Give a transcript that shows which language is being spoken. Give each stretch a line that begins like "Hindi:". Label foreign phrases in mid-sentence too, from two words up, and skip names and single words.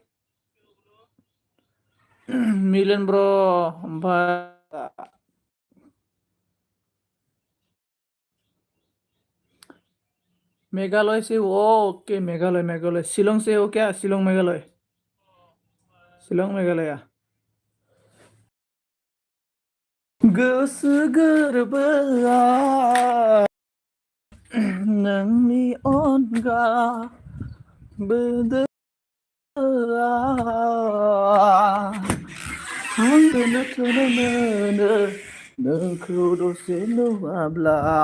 Hindi: मिलन ब्रो ओमफ्राय मेघालय से हो? ओके, मेघालय शिलोंग से हो क्या? शिलोंग मेघालय, शिलोंग मेघालय।
Bodo: गोसो गोरबोआव नोंनि अनगा आं थोनो थोनो मोनो नोंखौ दसे नुवाब्ला।